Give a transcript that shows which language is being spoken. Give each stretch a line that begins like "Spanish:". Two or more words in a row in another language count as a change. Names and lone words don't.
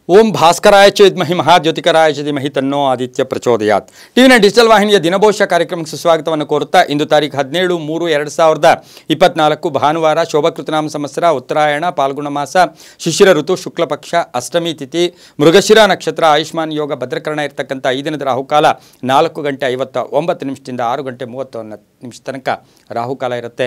Sanskrit: ಓಂ ಭಾಸ್ಕರಾಯ ಚ ವಿದ್ಮಹಿ ಮಹಾಜ್ಯೋತಿಕರಾಯ ಚ ಧೀಮಹಿ ತನ್ನೋ ಆದಿತ್ಯ ಪ್ರಚೋದಯಾತ್.
Kannada: ಟಿವಿನ ಡಿಜಿಟಲ್ ವಾಹಿನಿಯ ದಿನಭವಿಷ್ಯ ಕಾರ್ಯಕ್ರಮಕ್ಕೆ ಸುಸ್ವಾಗತವನ್ನು ಕೋರುತ್ತಾ ಇಂದು ತಾರೀಖು 17/3/2024 ಭಾನುವಾರ ಶೋಭಕೃತನಾಮ ಸಂವತ್ಸರ ಉತ್ತರಾಯಣ ಪಾಲ್ಗುಣ ಮಾಸ ಶಿಶಿರ ಋತು ಶುಕ್ಲ ಪಕ್ಷ ಅಷ್ಟಮಿ ತಿಥಿ ಮೃಗಶಿರ ನಕ್ಷತ್ರ ಆಯುಷ್ಮಾನ್ ಯೋಗ ಭದ್ರಕರಣ ಇರತಕ್ಕಂಥ ಈ ದಿನದ ರಾಹುಕಾಲ 4:59 6 ಗಂಟೆ 31 ತನಕ ರಾಹುಕಾಲ ಇರುತ್ತೆ.